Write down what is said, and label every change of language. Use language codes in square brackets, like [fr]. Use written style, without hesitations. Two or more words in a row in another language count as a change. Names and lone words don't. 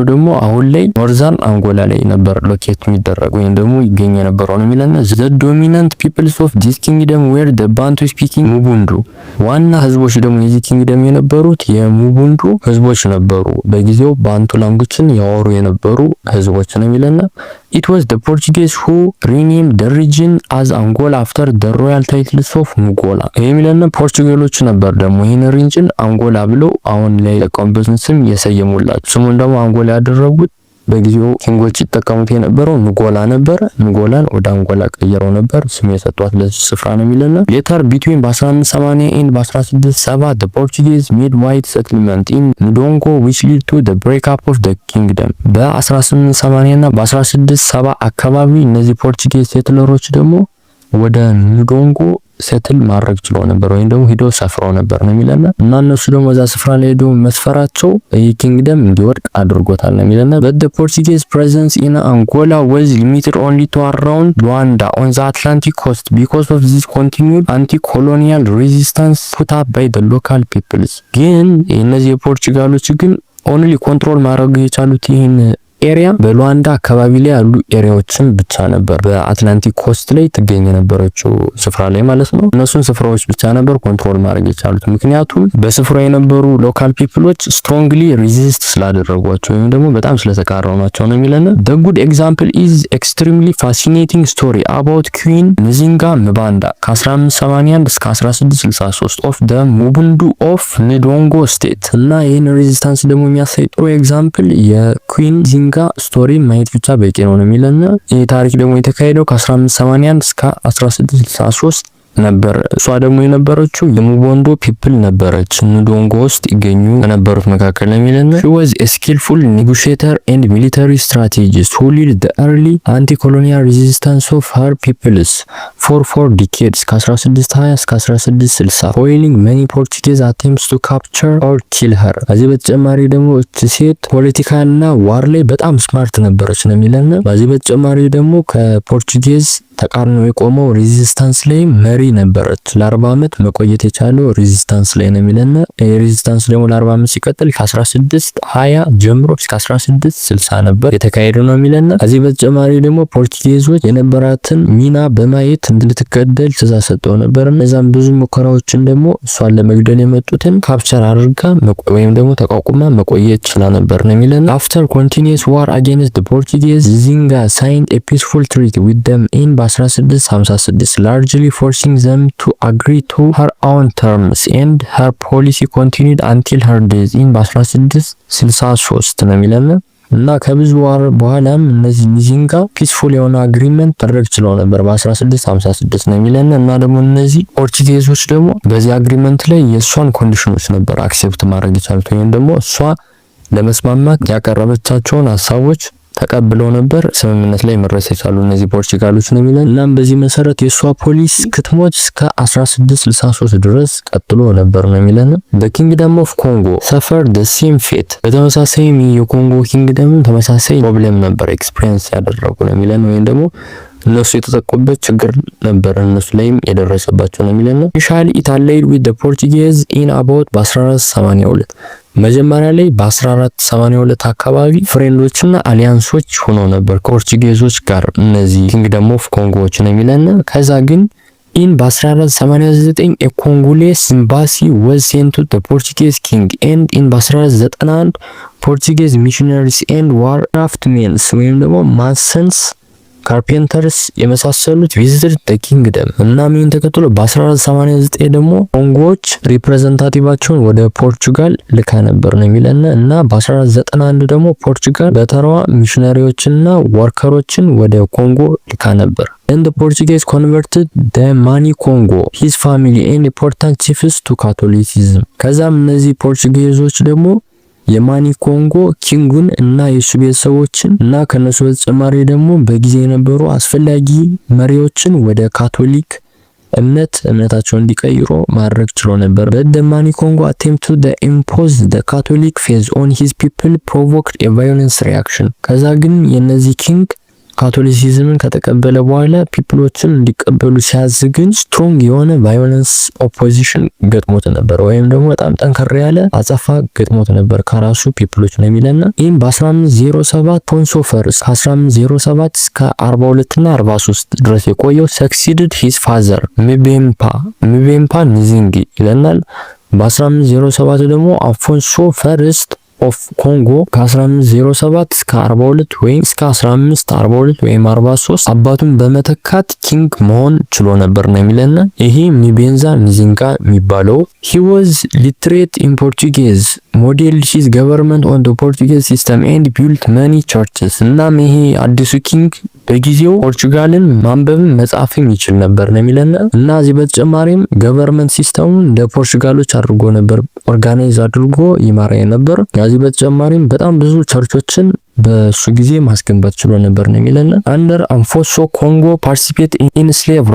[am] ደግሞ አሁን ላይ ኖርዘርን አንጎላ ላይ ነበር ሎኬት የሚደረግ ወይም ደግሞ ይገኝ የነበረው ነው የሚለን። [en] the dominant peoples of this kingdom were the Bantu speaking Mubundu። [am] ዋና ህዝቦች ደግሞ የዚህ ኪንግደም የነበሩት የሙቡንዱ ህዝቦች ነበሩ። በጊዜው ባንቱ ላንጉጅን ያወሩ የነበሩ ህዝቦች ነው የሚለን። [en] It was the Portuguese who renamed the region as Angola after the royal titles of Angola. [am] የሚለን ፖርቹጋሎች ነበር ደግሞ ይህን ሪጅን አንጎላ ብለው አሁን ላይ የቀንበስን ስም የሰየሙላቸው። ስሙን ደግሞ አንጎላ ያደረጉት በጊዜው ኪንጎች ይጠቀሙት የነበረው ንጎላ ነበር። ንጎላን ወደ አንጎላ ቀየረው ነበር ስም የሰጧት ለዚህ ስፍራ ነው የሚለን። [en] later between 1580 and 1670 the Portuguese made wide settlement in Ndongo which led to the breakup of the kingdom። [am] በ1880 እና በ1670 አካባቢ እነዚህ ፖርቹጌዝ ሴትለሮች ደግሞ ወደ ንዶንጎ ሴትል ማድረግ ችሎ ነበር ወይም ደግሞ ሄዶ ሰፍረው ነበር ነው የሚለን። እና እነሱ ደግሞ እዛ ስፍራ ላይ ሄዶ መስፈራቸው ይህ ኪንግደም እንዲወድቅ አድርጎታል ነው የሚለን። [en] but the Portuguese presence in Angola was limited only to around Luanda on the Atlantic coast because of this continued anti-colonial resistance put up by the local peoples። [am] ግን እነዚህ የፖርቹጋሎች ግን [en] only control [am] ማድረግ የቻሉት ይህን ኤሪያ በሉዋንዳ አካባቢ ላይ ያሉ ኤሪያዎችን ብቻ ነበር። በአትላንቲክ ኮስት ላይ ትገኝ የነበረችው ስፍራ ላይ ማለት ነው። እነሱን ስፍራዎች ብቻ ነበር ኮንትሮል ማድረግ የቻሉት። ምክንያቱም በስፍራው የነበሩ [en] local peoples strongly resist [am] ስላደረጓቸው ወይም ደግሞ በጣም ስለተቃረኗቸው ነው የሚለን። [en] the good example is extremely fascinating story about Queen Nzinga Mbanda [am] ከ1581 እስከ 1663 [en] of the Mubundu of Ndongo state። [am] እና ይህን ሬዚስታንስ ደግሞ የሚያሳይ ጥሩ ኤግዛምፕል የኩዊን ጋ ስቶሪ ማየት ብቻ በቂ ነው የሚለን። ይህ ታሪክ ደግሞ የተካሄደው ከ1581 እስከ 1663 ነበር። እሷ ደግሞ የነበረችው የሙቦንዶ ፒፕል ነበረች። ንዶንጎ ውስጥ ይገኙ ከነበሩት መካከል ነው የሚለን። [en] she was a skillful negotiator and military strategist who led the early anti-colonial resistance of her peoples for 4 decades [am] ከ1620 እስከ 1660 [en] foiling many Portuguese attempts to capture or kill her። [am] ከዚህ በተጨማሪ ደግሞ እቺ ሴት ፖለቲካና ዋር ላይ በጣም ስማርት ነበረች ነው የሚለን። ከዚህ በተጨማሪ ደግሞ ከፖርቹጌዝ ተቃርኖ የቆመው ሬዚስታንስ ላይ መሪ ነበረች። ለ40 ዓመት መቆየት የቻለው ሬዚስታንስ ላይ ነው የሚለን። ሬዚስታንስ ደግሞ ለ40 ዓመት ሲቀጥል ከ1620 ጀምሮ እስከ 1660 ነበር የተካሄደው ነው የሚለን። ከዚህ በተጨማሪ ደግሞ ፖርቹጌዞች የነበራትን ሚና በማየት እንድትገደል ትዕዛዝ ሰጠው ነበር። እነዛም ብዙ ሙከራዎችን ደግሞ እሷን ለመግደል የመጡትን ካፕቸር አድርጋ ወይም ደግሞ ተቋቁማ መቆየት ችላ ነበር ነው የሚለን። [en] after continuous war against the Portuguese, Nzinga signed a peaceful treaty with them in 1656 largely forcing them to agree to her own terms and her policy continued until her death in 1663 [am] ነው የሚለን። እና ከብዙ ዋር በኋላም እነዚህ ኒዚንጋ ፒስፉል የሆነ አግሪመንት ማድረግ ችለው ነበር በ1656 ነው የሚለን። እና ደግሞ እነዚህ ፖርቹጌዞች ደግሞ በዚህ አግሪመንት ላይ የእሷን ኮንዲሽኖች ነበር አክሴፕት ማድረግ የቻሉት ወይም ደግሞ እሷ ለመስማማት ያቀረበቻቸውን ሀሳቦች ተቀብለው ነበር ስምምነት ላይ መድረስ የቻሉ እነዚህ ፖርቹጋሎች ነው የሚለን። እናም በዚህ መሰረት የሷ ፖሊስ ክትሞች እስከ 1663 ድረስ ቀጥሎ ነበር ነው የሚለን። [en] the kingdom of Congo suffered the same fate። [am] በተመሳሳይ የኮንጎ ኪንግደም ተመሳሳይ ፕሮብሌም ነበር ኤክስፒሪየንስ ያደረጉ ነው የሚለን ወይም ደግሞ እነሱ የተጠቁበት ችግር ነበር እነሱ ላይም የደረሰባቸው ነው የሚለን። [en] initially it allied with the Portuguese in about በ1482 [am] መጀመሪያ ላይ በ1482 አካባቢ ፍሬንዶችና አሊያንሶች ሆኖ ነበር ከፖርቹጌዞች ጋር እነዚህ ኪንግደም ኦፍ ኮንጎዎች ነው የሚለን። ከዛ ግን [en] in በ1489 a Congolese embassy was sent to the Portuguese king and in በ1491 Portuguese missionaries and war craftsmen [am] ወይም ደግሞ ማሰንስ ካርፔንተርስ የመሳሰሉት [en] visited the kingdom። [am] እናም ይህን ተከትሎ በ1489 ደግሞ ኮንጎዎች ሪፕሬዘንታቲቫቸውን ወደ ፖርቹጋል ልካ ነበር ነው የሚለን እና በ1491 ደግሞ ፖርቹጋል በተራዋ ሚሽነሪዎችንና ወርከሮችን ወደ ኮንጎ ልካ ነበር። [en] And the Portuguese converted the Mani Congo, his family and important chiefs to Catholicism. [am] ከዛም እነዚህ ፖርቹጌዞች ደግሞ የማኒ ኮንጎ ኪንጉን እና የሱ ቤተሰቦችን እና ከነሱ በተጨማሪ ደግሞ በጊዜ የነበሩ አስፈላጊ መሪዎችን ወደ ካቶሊክ እምነታቸውን እንዲቀይሩ ማድረግ ችሎ ነበር። [en] But the Mani Congo attempt to impose the Catholic faith on his people provoked a violent reaction. [am] ከዛ ግን የነዚህ ኪንግ ካቶሊሲዝምን ከተቀበለ በኋላ ፒፕሎችን እንዲቀበሉ ሲያዝ ግን ስትሮንግ የሆነ [en] violence opposition [am] ገጥሞት ነበር፣ ወይም ደግሞ በጣም ጠንከር ያለ አጸፋ ገጥሞት ነበር ከራሱ ፒፕሎች ነው የሚለና ይህም በ1507 ፖንሶ ፈርስ ከ1507 እስከ 42 እና 43 ድረስ የቆየው [en] succeeded his father [am] ምቤምፓ ንዚንጊ ይለናል። በ1507 ደግሞ አፎንሶ ፈርስት ኦፍ ኮንጎ ከ1507 እስከ 42 ወይም እስከ 1542 ወይም 43 አባቱን በመተካት ኪንግ መሆን ችሎ ነበር ነው የሚለና ይሄ ሚቤንዛ ንዚንጋ የሚባለው [en] he was literate in Portuguese modeled his government on the Portuguese system and built many churches። [am] እናም ይሄ አዲሱ ኪንግ በጊዜው ፖርቹጋልን ማንበብን መጻፍም ይችል ነበር ነው የሚለና እና እዚህ በተጨማሪም [en] government system [am] እንደ ፖርቹጋሎች አድርጎ ነበር ኦርጋናይዝ አድርጎ ይመራ ነበር። ከዚህ በተጨማሪም በጣም ብዙ ቸርቾችን በሱ ጊዜ ማስገንባት ችሎ ነበር ነው የሚለና አንደር አንፎሶ ኮንጎ [en] participate in slave